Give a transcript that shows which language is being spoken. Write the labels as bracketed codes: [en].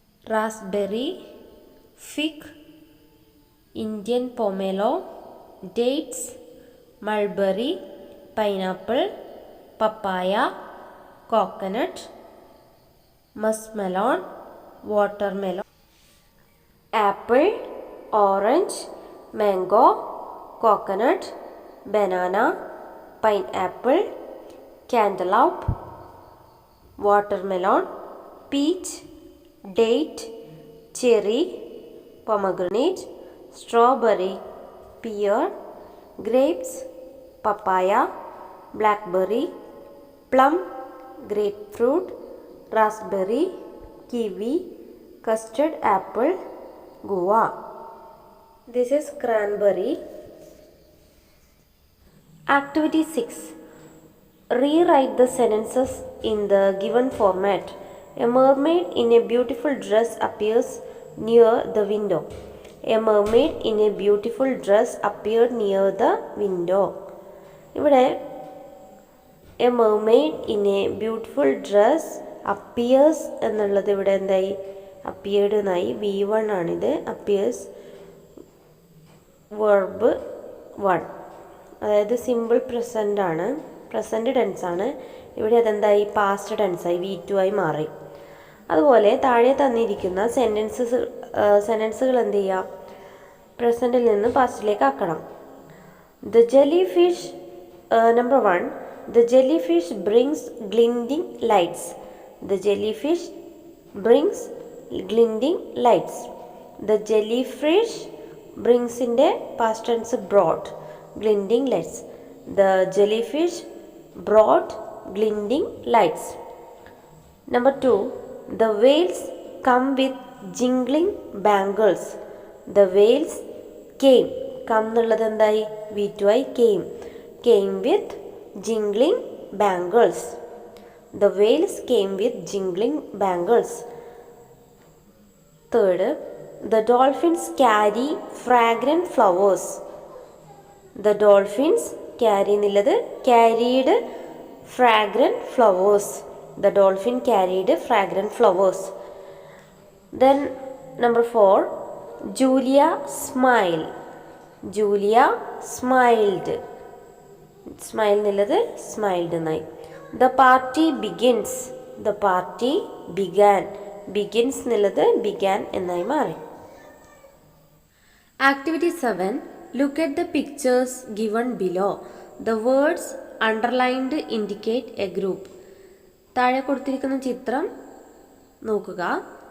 [en] Raspberry, fig, Indian pomelo, dates, mulberry, pineapple, papaya, coconut, muskmelon, watermelon. Apple, orange, mango, coconut, banana, pineapple, cantaloupe, watermelon, peach, date, cherry, pomegranate, strawberry, pear, grapes, papaya, blackberry, plum, grapefruit, raspberry, kiwi, custard apple, guava. This is cranberry. Activity 6. Rewrite the sentences in the given format. A mermaid in a beautiful dress appears near the window. A mermaid in a beautiful dress appeared near the window. [ml] ഇവിടെ [en] a mermaid in a beautiful dress appears [ml] എന്നുള്ളത് ഇവിടെ എന്തായി [en] appeared [ml] എന്നായി. [en] V1 [ml] ആണിത്. [en] appears verb 1, [ml] അതായത് [en] simple present [ml] ആണ്, [en] Present tense ആണ്. [ml] ഇവിടെ അതെന്തായി പാസ്റ്റ് ടെൻസായി V2 ആയി മാറി. അതുപോലെ താഴെ തന്നിരിക്കുന്ന സെൻറ്റൻസുകൾ എന്ത് ചെയ്യുക, പ്രസൻറ്റിൽ നിന്ന് പാസ്റ്റിലേക്ക് ആക്കണം. [en] The jelly fish number 1. The jellyfish brings glinting lights. The jellyfish brings glinting lights. The jellyfish ബ്രിങ്സിൻ്റെ past tense brought, glinting lights. The jellyfish brought glinting lights. Number 2, the whales come with jingling bangles. The whales came, come [ml] എന്നുള്ളത് എന്തായി? [en] V2I came. Came with jingling bangles. The whales came with jingling bangles. Third, the dolphins carry fragrant flowers. The dolphins carry nillathu carried fragrant flowers. The dolphin carried fragrant flowers. Then number 4, Julia smiled. Julia smiled. Smile nillathu smiled [ml] എന്നായി. [en] The party begins. The party began. Begins [ml] എന്നുള്ളത് [en] began [ml] എന്നായി മാറി. [en] Activity 7. Look at the pictures given below. The words underlined indicate a group. [ml] താഴെ കൊടുത്തിരിക്കുന്ന ചിത്രം നോക്കുക.